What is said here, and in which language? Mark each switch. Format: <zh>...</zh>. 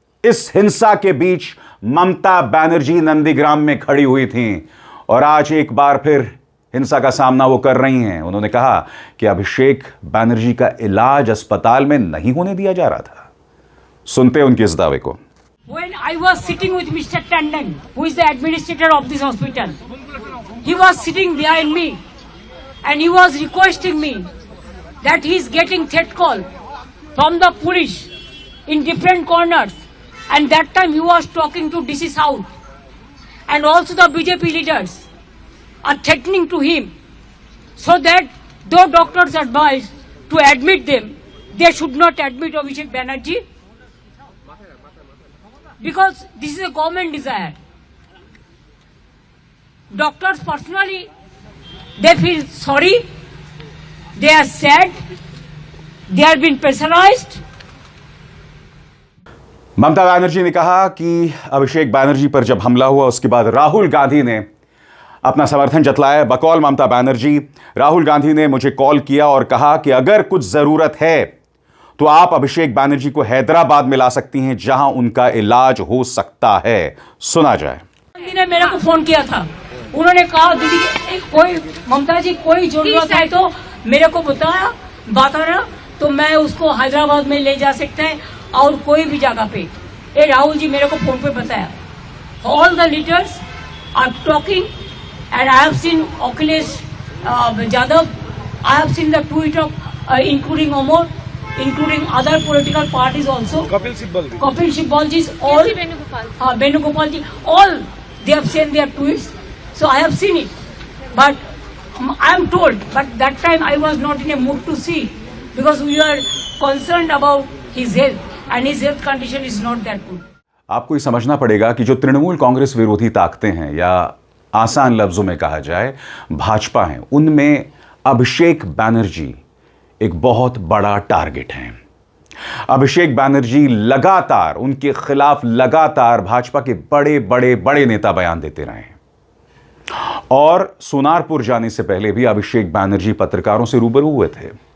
<hi>इस हिंसा के बीच ममता बनर्जी नंदीग्राम में खड़ी हुई थीं और आज एक बार फिर हिंसा का सामना वो कर रही हैं। उन्होंने कहा कि अभिषेक बैनर्जी का इलाज अस्पताल में नहीं होने दिया जा रहा था। सुनते हैं उनके इस दावे को।</hi> <en>When I was sitting with Mr. Tandon, who is the administrator of this hospital, he was sitting behind me and he was requesting me that he is getting threat call from the police in different corners, and that time he was talking to DC South and also the BJP leaders are threatening to him, so that though doctors advise to admit them, they should not admit Abhishek Banerjee because this is a government desire. Doctors personally, they feel sorry, they are sad, they have been pressurized.</en> <hi>Mamata Banerjee ने कहा कि अभिषेक बैनर्जी पर जब हमला हुआ उसके बाद राहुल गांधी ने अपना समर्थन जतलाया। बकौल ममता बनर्जी, राहुल गांधी ने मुझे कॉल किया और कहा कि अगर कुछ जरूरत है तो आप अभिषेक बैनर्जी को हैदराबाद में ला सकती हैं जहां उनका इलाज हो सकता है। सुना जाए। गांधी ने मेरे को फोन किया था, उन्होंने कहा दीदी कोई ममता जी कोई जरूरत है तो मेरे को बताना तो मैं उसको हैदराबाद में ले जा सकते हैं और कोई भी जगह पे। ये राहुल जी मेरे को फोन पे बताया।</hi> <en>All the leaders are talking and I have seen Akhilesh Yadav, I have seen the tweet of including Amor, including other political parties also. Kapil Sibal ji, all Venugopal ji, all they have sent their tweets. So I have seen it, but I am told, but that time I was not in a mood to see because we are concerned about his health and his health condition is not that good.</en> <hi>आपको ये समझना पड़ेगा कि जो तृणमूल कांग्रेस विरोधी ताकतें हैं, या आसान लफ्जों में कहा जाए भाजपा हैं, उनमें अभिषेक बैनर्जी एक बहुत बड़ा टारगेट हैं। अभिषेक बैनर्जी लगातार उनके खिलाफ लगातार भाजपा के बड़े बड़े बड़े नेता बयान देते रहे हैं और सोनारपुर जाने से पहले भी अभिषेक बैनर्जी पत्रकारों से रूबरू हुए थे।</hi>